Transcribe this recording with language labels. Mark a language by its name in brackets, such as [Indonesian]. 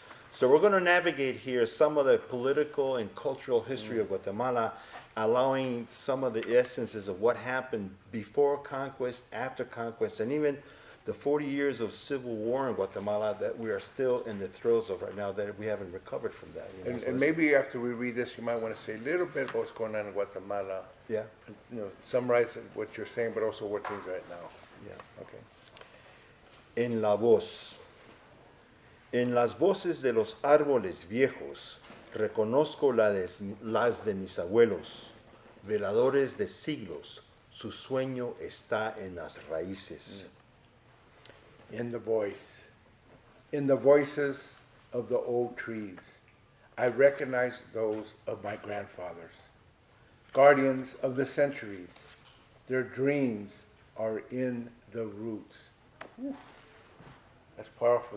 [English] So we're going to navigate here some of the political and cultural history of Guatemala, allowing some of the essences of what happened before conquest, after conquest, and even the 40 years of civil war in Guatemala that we are still in the throes of right now, that we haven't recovered from that. You know? And maybe after we read this, you might want to say a little bit about what's going on in Guatemala. Yeah. You know, summarize what you're saying, but also what things right now. Yeah. Okay. [Spanish] En la voz. En las voces de los árboles viejos reconozco las de mis abuelos, veladores de siglos, su sueño está en las raíces. [English] In the voices of the old trees, I recognize those of my grandfathers. guardians of the centuries. Their dreams are in the roots. Whew. That's powerful.